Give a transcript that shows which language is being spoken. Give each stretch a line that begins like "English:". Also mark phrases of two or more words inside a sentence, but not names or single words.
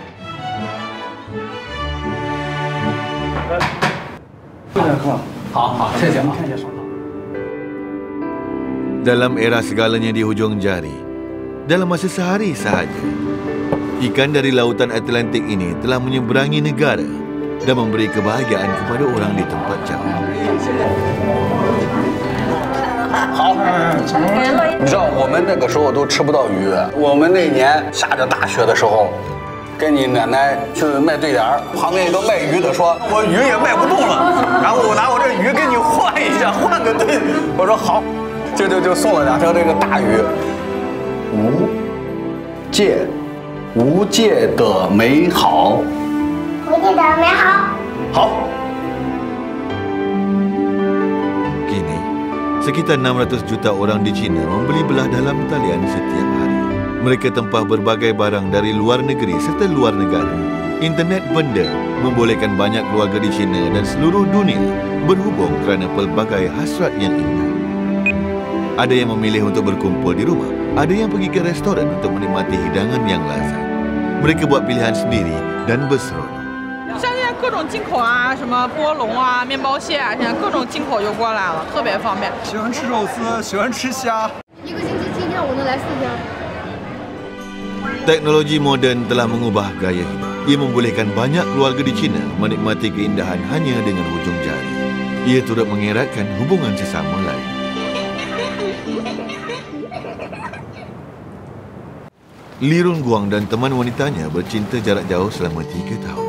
Malay: Dalam era segalanya di hujung jari, dalam masa sehari sahaja, ikan dari lautan Atlantik ini telah menyeberangi negara dan memberi kebahagiaan kepada orang di tempat jauh.
Chinese: 好，你知道我们那个时候都吃不到鱼。我们那年下着大雪的时候，跟你奶奶去卖对联，旁边一个卖鱼的说：“我鱼也卖不动了，然后我拿我这鱼跟你换一下，换个对。” 我说好，就送了2条这个大鱼。无界的美好，无界的美好。好。
Malay: Sekitar 600 juta orang di China membeli belah dalam talian setiap hari. Mereka tempah berbagai barang dari luar negeri serta luar negara. Internet benda membolehkan banyak keluarga di China dan seluruh dunia berhubung kerana pelbagai hasrat yang indah. Ada yang memilih untuk berkumpul di rumah, ada yang pergi ke restoran untuk menikmati hidangan yang lazat. Mereka buat pilihan sendiri dan berseronok.
Chinese: 像现在各种进口啊，什么波龙啊、面包蟹啊，现在各种进口就过来了，特别方便。喜欢吃肉丝，喜欢吃虾。一个星期7天，我能来4天。
Malay: Teknologi moden telah mengubah gaya hidup. Ia membolehkan banyak keluarga di China menikmati keindahan hanya dengan hujung jari. Ia turut mengeratkan hubungan sesama lain. Li Runguang dan teman wanitanya bercinta jarak jauh selama 3 tahun.